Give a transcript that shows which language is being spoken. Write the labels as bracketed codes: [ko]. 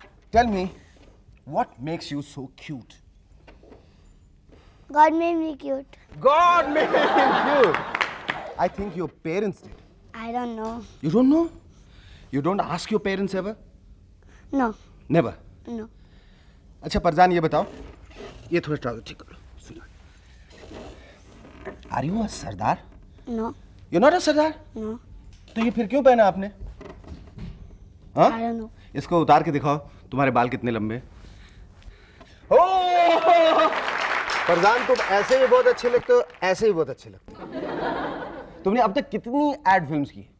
[en] Tell me, what makes you so cute? God made me cute. God made you cute. I think your parents did. I don't know. You don't know? You don't ask your parents ever? No. Never? No. [hi] अच्छा फरजान, ये बताओ, ये थोड़ा trouser ठीक कर लो, सुनो। [en] Are you a sardar? No. You're not a sardar? No. [hi] तो ये फिर क्यों पहना आपने? हाँ? [en] I don't know. [hi] इसको उतार के दिखाओ, तुम्हारे बाल कितने लंबे। ओह! फरजान, तुम ऐसे भी बहुत अच्छे लगते हो, ऐसे भी बहुत अच्छे लगते हो। तुमने अब तक कितनी एड फिल्म्स की?